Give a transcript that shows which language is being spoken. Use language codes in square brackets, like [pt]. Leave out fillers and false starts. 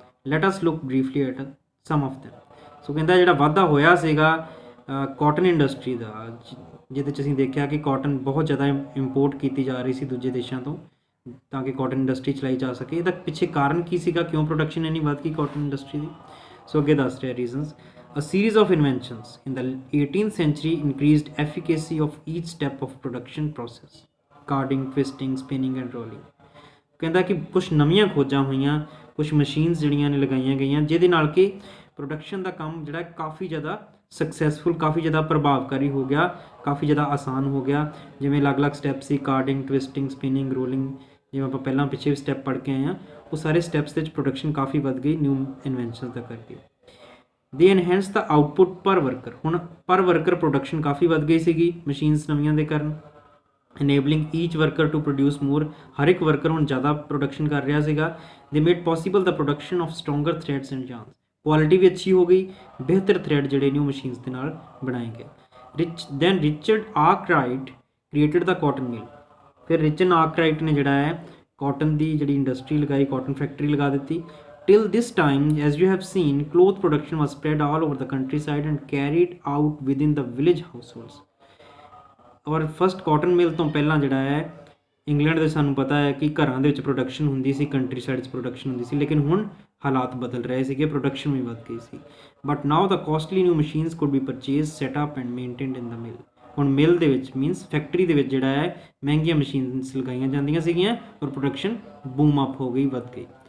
[en] Let us look briefly at some of them. [pa] ਸੋ ਕਹਿੰਦਾ ਜਿਹੜਾ ਵਾਧਾ ਹੋਇਆ ਸੀਗਾ ਕਾਟਨ ਇੰਡਸਟਰੀ ਦਾ, ਜਿਹਦੇ 'ਚ ਅਸੀਂ ਦੇਖਿਆ ਕਿ ਕਾਟਨ ਬਹੁਤ ਜ਼ਿਆਦਾ ਇੰਪੋਰਟ ਕੀਤੀ ਜਾ ਰਹੀ ਸੀ ਦੂਜੇ ਦੇਸ਼ਾਂ ਤੋਂ ਤਾਂ ਕਿ ਕਾਟਨ ਇੰਡਸਟਰੀ ਚਲਾਈ ਜਾ ਸਕੇ। ਇਹਦਾ ਪਿੱਛੇ ਕਾਰਨ ਕੀ ਸੀਗਾ, ਕਿਉਂ ਪ੍ਰੋਡਕਸ਼ਨ ਇੰਨੀ ਵੱਧ ਗਈ ਕਾਟਨ ਇੰਡਸਟਰੀ ਦੀ? ਸੋ ਅੱਗੇ ਦੱਸ ਰਿਹਾ reasons. [en] A series of inventions in the 18th century increased efficacy of each step of production process, carding, twisting, spinning and rolling। [pa] ਕਹਿੰਦਾ ਕਿ ਕੁਝ ਨਵੀਆਂ ਖੋਜਾਂ ਹੋਈਆਂ, ਕੁਝ ਮਸ਼ੀਨਸ ਜਿਹੜੀਆਂ ਨੇ ਲਗਾਈਆਂ ਗਈਆਂ ਜਿਹਦੇ ਨਾਲ ਕਿ ਪ੍ਰੋਡਕਸ਼ਨ ਦਾ ਕੰਮ ਜਿਹੜਾ ਕਾਫੀ ਜ਼ਿਆਦਾ ਸਕਸੈਸਫੁਲ, ਕਾਫੀ ਜ਼ਿਆਦਾ ਪ੍ਰਭਾਵਕਾਰੀ ਹੋ ਗਿਆ, ਕਾਫੀ ਜ਼ਿਆਦਾ ਆਸਾਨ ਹੋ ਗਿਆ। ਜਿਵੇਂ ਅਲੱਗ-ਅਲੱਗ ਸਟੈਪ ਸੀ, ਕਾਰਡਿੰਗ, ਟਵਿਸਟਿੰਗ, ਸਪਿਨਿੰਗ, ਰੋਲਿੰਗ, ਜਿਵੇਂ ਆਪਾਂ ਪਹਿਲਾਂ ਪਿੱਛੇ ਸਟੈਪ ਪੜ੍ਹ ਕੇ ਆਏ ਹਾਂ, ਉਹ ਸਾਰੇ ਸਟੈਪਸ ਦੇ ਵਿੱਚ ਪ੍ਰੋਡਕਸ਼ਨ ਕਾਫੀ ਵੱਧ ਗਈ ਨਿਊ ਇਨਵੈਂਸ਼ਨਸ ਦਾ ਕਰਕੇ। [en] They enhance the output per worker. [pa] ਹੁਣ ਪਰ ਵਰਕਰ ਪ੍ਰੋਡਕਸ਼ਨ ਕਾਫੀ ਵੱਧ ਗਈ ਸੀਗੀ ਮਸ਼ੀਨਸ ਨਵੀਆਂ ਦੇ ਕਾਰਨ। [en] Enabling each worker to produce more. [pa] ਹਰ ਇੱਕ ਵਰਕਰ ਹੁਣ ਜ਼ਿਆਦਾ ਪ੍ਰੋਡਕਸ਼ਨ ਕਰ ਰਿਹਾ ਸੀਗਾ। [en] They made possible the production of stronger threads and yarns. [pa] Quality ਵੀ ਅੱਛੀ ਹੋ ਗਈ, ਬਿਹਤਰ ਥ੍ਰੈਡ ਜਿਹੜੇ ਨੇ ਉਹ ਮਸ਼ੀਨਸ ਦੇ ਨਾਲ ਬਣਾਏ ਗਏ। [en] Richard Arkwright created the cotton mill. [pa] ਫਿਰ ਰਿਚਰਡ ਆਰਕਰਾਈਟ ਨੇ ਜਿਹੜਾ ਹੈ ਕਾਟਨ ਦੀ ਜਿਹੜੀ ਇੰਡਸਟਰੀ ਲਗਾਈ, ਕਾਟਨ ਫੈਕਟਰੀ ਲਗਾ ਦਿੱਤੀ। [en] Till this time, as you have seen, cloth production was spread all over the countryside and carried out within the village households। [pa] ਔਰ ਫਸਟ ਕਾਟਨ ਮਿਲ ਤੋਂ ਪਹਿਲਾਂ ਜਿਹੜਾ ਹੈ ਇੰਗਲੈਂਡ ਦੇ ਸਾਨੂੰ ਪਤਾ ਹੈ ਕਿ ਘਰਾਂ ਦੇ ਵਿੱਚ ਪ੍ਰੋਡਕਸ਼ਨ ਹੁੰਦੀ ਸੀ, ਕੰਟਰੀ ਸਾਈਡ 'ਚ ਪ੍ਰੋਡਕਸ਼ਨ ਹੁੰਦੀ ਸੀ, ਲੇਕਿਨ ਹੁਣ ਹਾਲਾਤ ਬਦਲ ਰਹੇ ਸੀਗੇ, ਪ੍ਰੋਡਕਸ਼ਨ ਵੀ ਵੱਧ ਗਈ ਸੀ। [en] But now the costly new machines could be purchase, set up and maintained in the mill. [pa] ਹੁਣ ਮਿਲ ਦੇ ਵਿੱਚ ਮੀਨਸ ਫੈਕਟਰੀ ਦੇ ਵਿੱਚ ਜਿਹੜਾ ਹੈ ਮਹਿੰਗੀਆਂ ਮਸ਼ੀਨਸ ਲਗਾਈਆਂ ਜਾਂਦੀਆਂ ਸੀਗੀਆਂ ਔਰ ਪ੍ਰੋਡਕਸ਼ਨ ਬੂਮ ਅਪ ਹੋ ਗਈ, ਵੱਧ ਗਈ।